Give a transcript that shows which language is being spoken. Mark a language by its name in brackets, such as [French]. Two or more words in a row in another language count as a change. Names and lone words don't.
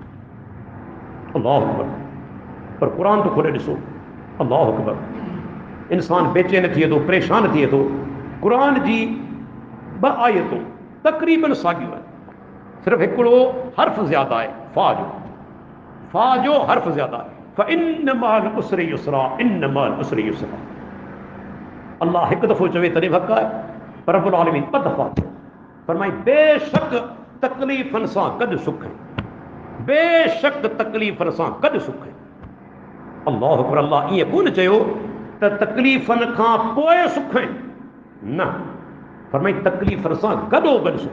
[Arabic] الله أكبر, [Sindhi] पर क़ुर तो खोले ॾिसो, [Arabic] الله أكبر, [Sindhi] इंसान बेचैन थिए थो, परेशान थिए थो। क़ुर जी 2 आयतूं तक़रीबन साॻियूं आहिनि, सिर्फ़ु हिकिड़ो हर्फ़ ज़्यादा आहे, फा जो हर्फ़ ज़्यादा आहे। [Arabic] فإن مع العسر يسرا، إن مع العسر يسرا. [Sindhi] अल्लाह हिकु दफ़ो चवे तॾहिं हक़ आहे, पर [Arabic] رب العالمين [Sindhi] 2 दफ़ा फरमाई बेशक तकलीफ़नि सां गॾु सुख, बेशक तकलीफ़नि सां गॾु सुख। [Arabic] الله أكبر, [Sindhi] अल्लाह ईअं कोन चयो त तकलीफ़नि खां पोइ सुख न, फरमाई तकलीफ़नि सां गॾो सुख।